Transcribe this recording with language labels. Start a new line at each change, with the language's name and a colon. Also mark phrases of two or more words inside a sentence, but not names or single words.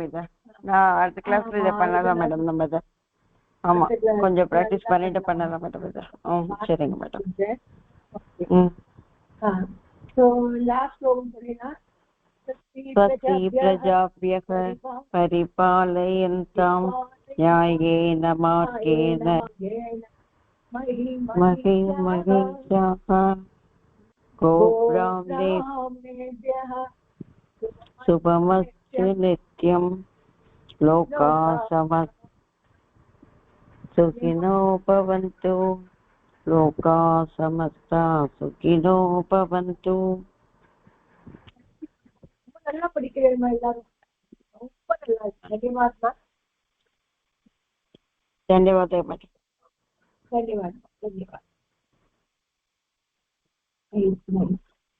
Tamil: இதை நான் அடுத்த கிளாஸ்ல இதை பண்ணலாம் மேடம். நம்ம இதை ஆமா கொஞ்சம் ப்ராக்டிஸ் பண்ணிட்டு பண்ணலாம் மேடம். இதை சரிங்க மேடம்.
Sanskrit: प्रजाभ्यः परिपालयन्ताम् न्यायेन मार्गेण महिषाः गोब्राह्मणेभ्यः शुभमस्तु नित्यं लोकाः सुखिनो भवन्तु लोकाः समस्ताः सुखिनो भवन्तु.
Tamil: நல்லா படிக்கிறீங்க எல்லாரும். ரொம்ப நல்லா இருக்கு.
Sanskrit: धन्यवादः मैडम. धन्यवाद.